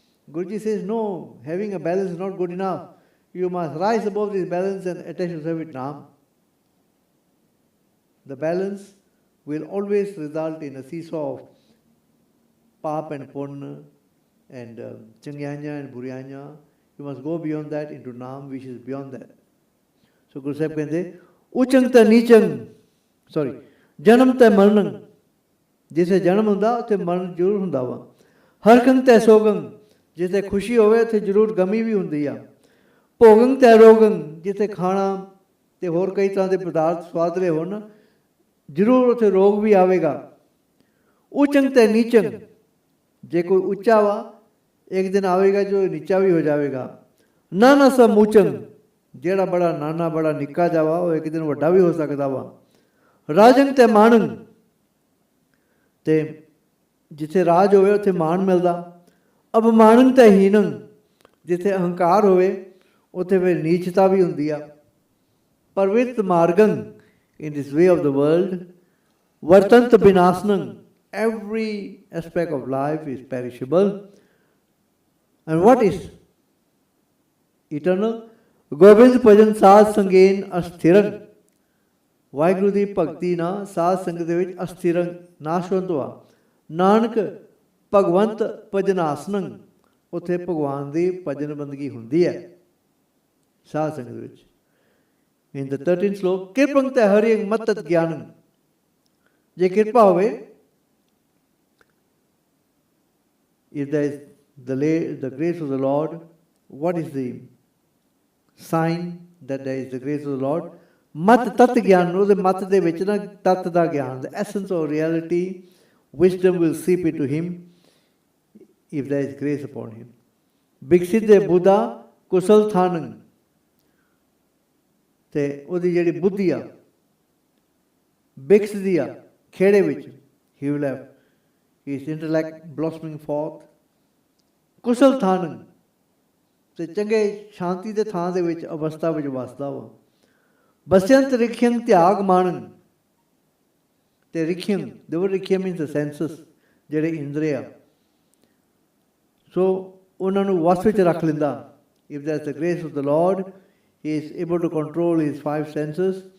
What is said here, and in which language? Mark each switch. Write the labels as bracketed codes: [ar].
[en] Guruji says, no, having a balance is not good enough. You must rise above this balance and attach yourself with Naam. The balance will always result in a seesaw of Paap and Punna, and Changyanya and Buryanya. You must go beyond that into Naam, which is beyond that. So Guru Sahib [pa] ਕਹਿੰਦੇ ਉਚੰਗ ਤੇ ਨੀਚੰਗ, ਜਨਮ ਤੇ ਮਰਨ, ਜਿਸੇ ਜਨਮ ਹੁੰਦਾ ਉੱਥੇ ਮਰਨ ਜ਼ਰੂਰ ਹੁੰਦਾ ਵਾ। ਹਰਕੰਗ ਤੇ ਸੋਗੰਗ, ਜਿੱਥੇ ਖੁਸ਼ੀ ਹੋਵੇ ਉੱਥੇ ਜ਼ਰੂਰ ਗਮੀ ਵੀ ਹੁੰਦੀ ਆ। ਭੋਗੰਗ ਤੇ ਰੋਗੰਗ, ਜਿੱਥੇ ਖਾਣਾ ਤੇ ਹੋਰ ਕਈ ਤਰ੍ਹਾਂ ਦੇ ਪਦਾਰਥ ਸਵਾਦਲੇ ਹੋਣ ਜ਼ਰੂਰ ਉੱਥੇ ਰੋਗ ਵੀ ਆਵੇਗਾ। ਉਚੰਗ ਤੇ ਨੀਚੰਗ, ਜੇ ਕੋਈ ਉੱਚਾ ਵਾ ਇੱਕ ਦਿਨ ਆਵੇਗਾ ਜੋ ਨੀਚਾ ਵੀ ਹੋ ਜਾਵੇਗਾ। ਨਾਨਾ ਸਾ ਮੂਚੰਗ, ਜਿਹੜਾ ਬੜਾ ਨਾਨਾ ਬੜਾ ਨਿੱਕਾ ਜਾਵਾ ਉਹ ਇੱਕ ਦਿਨ ਵੱਡਾ ਵੀ ਹੋ ਸਕਦਾ ਵਾ। ਰਾਜੰਗ ਤੇ ਮਾਣੰਗ, ਤੇ ਜਿੱਥੇ ਰਾਜ ਹੋਵੇ ਉੱਥੇ ਮਾਣ ਮਿਲਦਾ। ਅਪਮਾਨੰਗ ਤੇ ਹੀਨੰਗ, ਜਿੱਥੇ ਅਹੰਕਾਰ ਹੋਵੇ ਉੱਥੇ ਫਿਰ ਨੀਚਤਾ ਵੀ ਹੁੰਦੀ ਆ। ਪਰਵਿਤ ਮਾਰਗੰਗ, [en] in this way of the world, [pa] ਵਰਤੰਤ ਬਿਨਾਸਨੰਗ, [en] every aspect of life is perishable. And what is eternal? [pa] Gobind ਭਜਨ ਸਾਧ ਸੰਗੇਨ ਅਸਥਿਰੰ, ਵਾਹਿਗੁਰੂ ਦੀ ਭਗਤੀ ਨਾਲ ਸਾਧ ਸੰਗਤ ਦੇ ਵਿੱਚ ਅਸਥਿਰੰ ਨਾਸ਼ਵੰਤ ਹੋਆ। ਨਾਨਕ ਭਗਵੰਤ ਭਜਨਾਸਨੰ, ਉੱਥੇ ਭਗਵਾਨ ਦੀ ਭਜਨ ਬੰਦਗੀ ਹੁੰਦੀ ਹੈ ਸਾਧ ਸੰਗਤ ਵਿੱਚ। [en] In the 13th slok, [pa] ਕਿਰਪੰਗ ਤੇ ਹਰਿਯੰ ਮਤਤ ਗਿਆਨੰ, ਜੇ ਕਿਰਪਾ ਹੋਵੇ, [en] if there is the grace of the Lord, what is the sign that there is the grace of the Lord? [pa] Mat tat gyan, ਉਹਦੇ ਮਤ ਦੇ ਵਿੱਚ ਨਾ ਤਤ ਦਾ ਗਿਆਨ, [en] the essence of reality, wisdom will seep into him if there is grace upon him. [pa] Biksit de Buddha kusal thanang, ਤੇ ਉਹਦੀ ਜਿਹੜੀ ਬੁੱਧੀ ਆ ਬਿਕਸਦੀ ਆ ਖੇੜੇ ਵਿੱਚ, [en] he will have his intellect blossoming forth. [pa] ਕੁਸ਼ਲ ਥਾਨੰ, ਤੇ ਚੰਗੇ ਸ਼ਾਂਤੀ ਦੇ ਥਾਂ ਦੇ ਵਿੱਚ ਅਵਸਥਾ ਵਿੱਚ ਵਸਦਾ ਵਾ। ਬਸਯੰਤ ਰਿਖਿਅੰ ਤਿਆਗ ਮਾਣੰ, ਤੇ ਰਿਖਿਅੰ, [en] the word ਰਿਖਿਅ means the senses, [pa] ਜਿਹੜੇ ਇੰਦਰੀ ਆ, ਸੋ ਉਹਨਾਂ ਨੂੰ ਵਸ ਵਿੱਚ ਰੱਖ ਲੈਂਦਾ। [en] if there is the grace of the Lord, he is able to control his 5 senses.